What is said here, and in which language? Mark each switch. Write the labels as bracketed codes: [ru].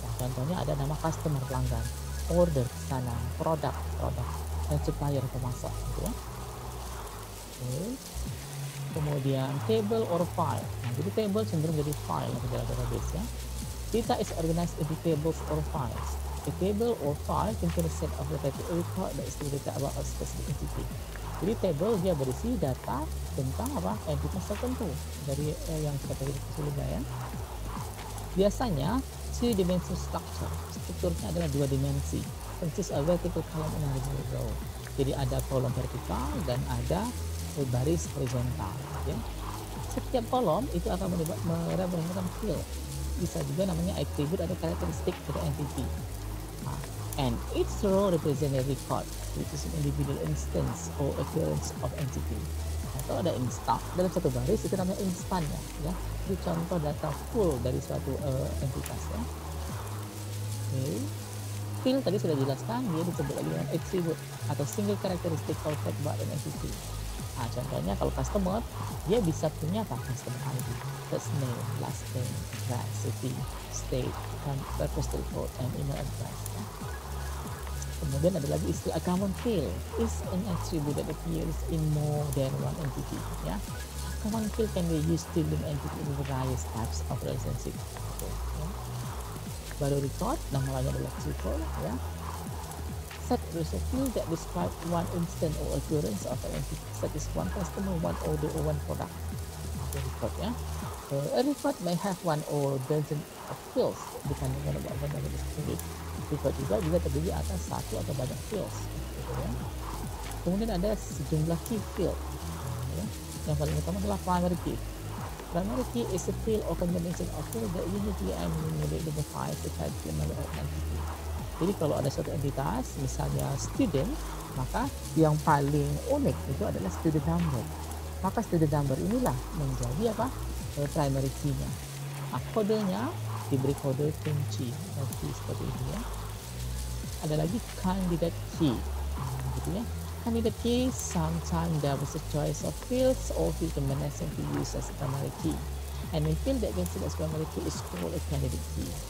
[id] Nah, contohnya ada nama customer, pelanggan, order pesanan, produk, dan supplier pemasok. Gitu ya. Okay. Kemudian table or file. Nah, jadi table cenderung jadi file dalam database ya. [en] Data is organized into tables or files. A table or file contains a set of repetitive record that is data about a specific entity. [id] Jadi table dia berisi data tentang apa? Entitas tertentu dari yang kita pilih sebelumnya ya. Biasanya [en] two dimensional structure. [id] Strukturnya adalah dua dimensi. [en] Consists of vertical column and horizontal row. [id] Jadi ada kolom vertikal dan ada baris horizontal ya. Setiap kolom itu akan merepresentasikan field. Bisa juga namanya attribute atau karakteristik dari entity. [en] And each row represents a record, which is an individual instance or occurrence of entity. [id] Atau ada instan dalam satu baris itu namanya instan ya. Itu contoh data full dari suatu entitas ya. Okay. Field tadi sudah dijelaskan, dia disebut lagi dengan attribute atau [en] single characteristic or fact about an entity. [id] Nah, contohnya kalau customer, dia bisa punya apa? [en] Customer ID, first name, last name, address, city, state, registered code, and email address. Ya. [id] Kemudian ada lagi istilah [en] common field is an attribute that appears in more than one entity. Ya, common field can be used to link entity in various types of relationship. Okay, ya. [id] Baru record, nama lainnya adalah tuple. Ya. [en] Set is a field that describe one instant or occurrence of an entity, such as one customer, one order, or one product. Okay, record ya. A record may have one or dozen of fields depending on what the is. [id] Record juga terdiri atas satu atau banyak fields. Gitu ya. Kemudian ada sejumlah key field. Ya. Yang paling utama adalah primary key. [en] Primary key is a field or combination of fields that uniquely and identifies the type of entity. [id] Jadi kalau ada suatu entitas, misalnya student, maka yang paling unik itu adalah student number. Maka student number inilah menjadi apa? Primary key-nya. Nah, kodenya diberi kode kunci, seperti ini ya. Ada lagi candidate key, gitu ya. [en] Candidate key, sometimes there was a choice of fields or field combination to use as primary key. And a field that considered as primary key is called a candidate key.